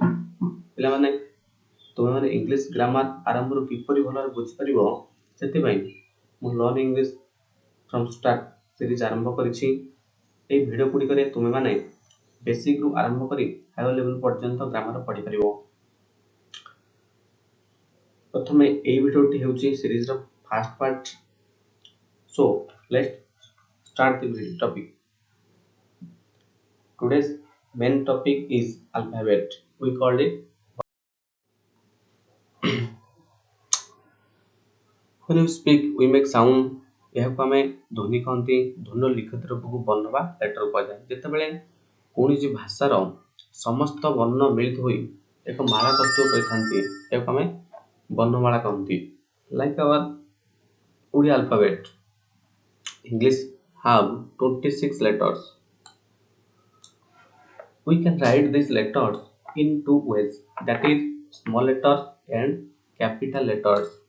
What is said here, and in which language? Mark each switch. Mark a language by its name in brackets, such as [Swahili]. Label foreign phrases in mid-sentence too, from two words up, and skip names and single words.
[Odia] ପିଲାମାନେ, ତୁମେମାନେ [English] English grammar [Odia] ଆରମ୍ଭରୁ କିପରି ଭଲରେ ବୁଝିପାରିବ, ସେଥିପାଇଁ ମୁଁ ଲର୍ନ ଇଂଲିଶ ଫ୍ରମ୍ ଷ୍ଟାର୍ଟ ସିରିଜ୍ ଆରମ୍ଭ କରିଛି। ଏହି ଭିଡ଼ିଓ ଗୁଡ଼ିକରେ ତୁମେମାନେ ବେସିକ୍ରୁ ଆରମ୍ଭ କରି [English] higher level [Odia] ପର୍ଯ୍ୟନ୍ତ ଗ୍ରାମାର ପଢ଼ିପାରିବ। ପ୍ରଥମେ ଏହି ଭିଡ଼ିଓଟି ହେଉଛି ସିରିଜ୍ର [English] first part. So let's start the topic. Today's main topic is alphabet. We called it when we speak we make sound. [Odia] ଏହାକୁ ଆମେ ଧ୍ୱନି କହନ୍ତି। ଧ୍ୱନିର ଲିଖିତ ରୂପକୁ ବର୍ଣ୍ଣ ବା ଲେଟର କୁହାଯାଏ। ଯେତେବେଳେ କୌଣସି ଭାଷାର ସମସ୍ତ ବର୍ଣ୍ଣ ମିଳିତ ହୋଇ ଏକ ମାଳା ପ୍ରସ୍ତୁତ କରିଥାନ୍ତି, ଏହାକୁ ଆମେ ବର୍ଣ୍ଣମାଳା କହନ୍ତି। [English] Like our ଓଡ଼ିଆ alphabet, English have 26 letters. We can write these letters in two ways, that is small letters and capital letters.